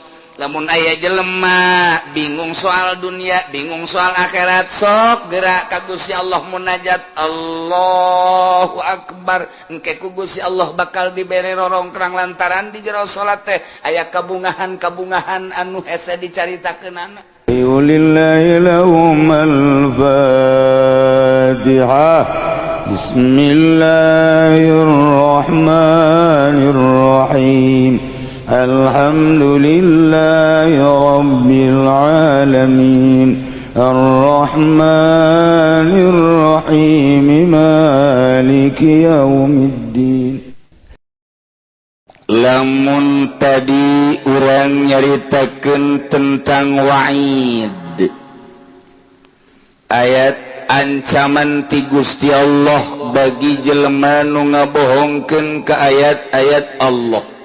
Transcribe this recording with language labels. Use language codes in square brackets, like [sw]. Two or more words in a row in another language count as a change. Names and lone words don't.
[su] Lamun aya jelema bingung soal dunia, bingung soal akhirat, sok gerak ka Gusti Allah munajat [ar] الله أكبر, [su] engke ku Gusti Allah bakal dibere rorongkrang lantaran di jero salat teh aya kabungahan-kabungahan anu hese dicaritakeunana. [ar] لله لهم الفاتحة. بسم الله الرحمن الرحيم. الحمد لله رب العالمين. الرحمن الرحيم. مالك يوم الدين. [su] Lamun tadi urang nyaritakeun tentang wa'id, ayat ancaman ti Gusti Allah bagi jelema nu ngabohongkeun ka ayat-ayat Allah.